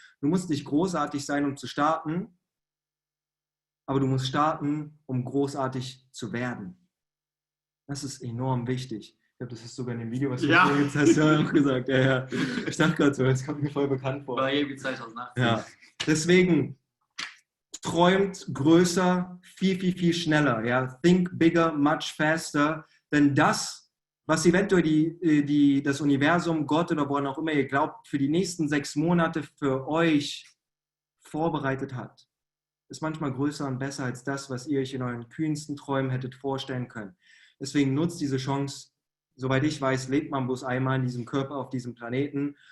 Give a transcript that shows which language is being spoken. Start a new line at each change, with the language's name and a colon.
German: Du musst nicht großartig sein, um zu starten, aber du musst starten, um großartig zu werden. Das ist enorm wichtig. Ich glaube, das ist sogar in dem Video, was du jetzt hast, ja auch gesagt. Ja. Ich dachte gerade so, das kommt mir voll bekannt vor. War irgendwie 2018. Ja. Deswegen träumt größer, viel, viel, viel schneller. Ja.
English: Think bigger, much faster.
German: Denn das, was eventuell das Universum, Gott oder woran auch immer ihr glaubt, für die nächsten 6 Monate für euch vorbereitet hat, ist manchmal größer und besser als das, was ihr euch in euren kühnsten Träumen hättet vorstellen können. Deswegen nutzt diese Chance. Soweit ich weiß, lebt man bloß einmal in diesem Körper auf diesem Planeten.